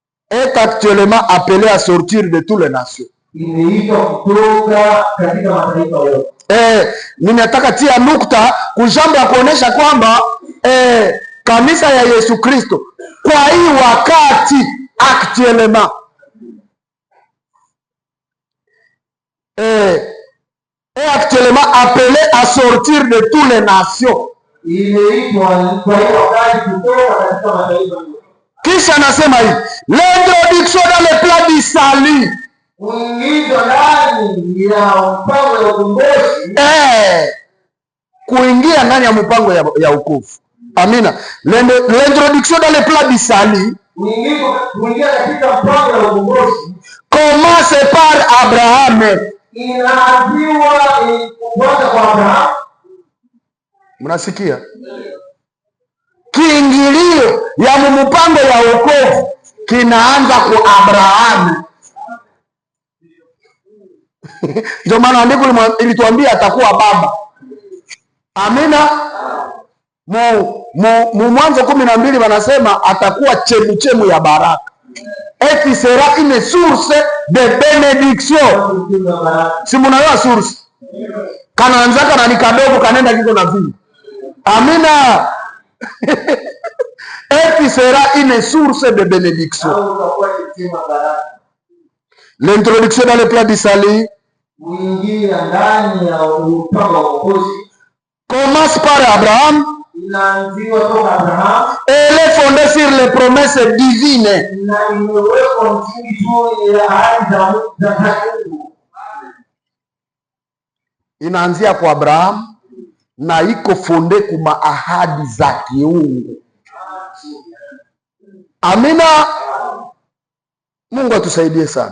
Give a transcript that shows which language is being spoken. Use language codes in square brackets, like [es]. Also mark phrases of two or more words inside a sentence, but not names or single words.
[fr] est actuellement appelé à sortir de toutes les nations. [sw] Imeitwa kutoka katika mataifa yote. Ninataka tia nukta kujambo ya kuonesha kwamba kanisa ya Yesu Kristo kwa hii wakati [fr] actuellement est actuellement appelé à sortir de toutes les nations. [sw] Imeitwa kwa hii wakati kutoka katika mataifa yote. Kisha nasema hivi, [fr] l'introduction dans le plan du salut. [sw] Kuingizwa ndani ya mpango ya ukombozi. Kuingia ndani ya mpango ya wokovu. Amina. [fr] L'introduction dans le plan du salut. [sw] Kuingia katika mpango ya ukombozi. [fr] Commence par Abraham. [sw] Inaanziwa kwanza kwa Abraham. Mnasikia? Kiingilio ya mpango ya wokovu kinaanza kwa Abraham. Ndio maana andiko ilituambia atakuwa baba. Amina. Mwanzo 12 wanasema atakuwa chemu ya baraka. [fr] Et il sera une source de bénédiction. [sw] Si mnaelewa source? Kanaanzaka na ni kadogo kanenda kiko na vingi. Amina. [fr] Et il sera une source de bénédiction. L'introduction dans le plan du salut commence par Abraham. Elle est fondée sur les promesses divines. [sw] Inaanzia kwa Abraham na iko fonde kuma ahadi za kiungu. Amina. Mungu atusaidie sana.